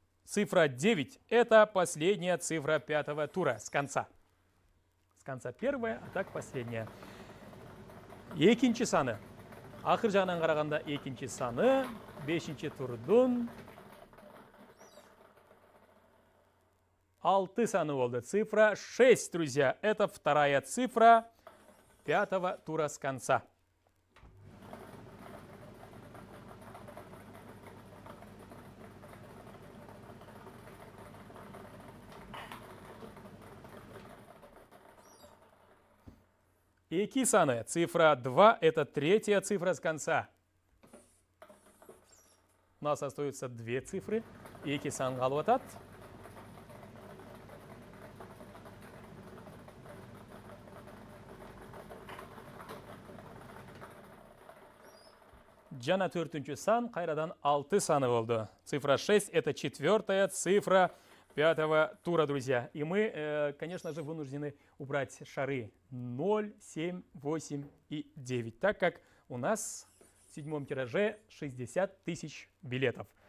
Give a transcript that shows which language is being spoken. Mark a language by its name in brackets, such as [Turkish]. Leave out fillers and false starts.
[Russian] Цифра 9 – это последняя цифра пятого тура с конца. С конца первая, а так последняя. [Kyrgyz] Экинчи саны. Акыр жагынан караганда экинчи саны, бешинчи турдун 6 саны болду. [Russian] Цифра 6, друзья. Это вторая цифра пятого тура с конца. [Kyrgyz] Эки саны. [Russian] Цифра 2 – это третья цифра с конца. У нас остаются две цифры. [Kyrgyz] Эки сан калып атат. Жана төртүнчү сан кайрадан 6 саны болду. [Russian] Цифра 6 – это четвертая цифра пятого тура, друзья. И мы, конечно же, вынуждены убрать шары 0, 7, 8 и 9, так как у нас в седьмом тираже 60 тысяч билетов.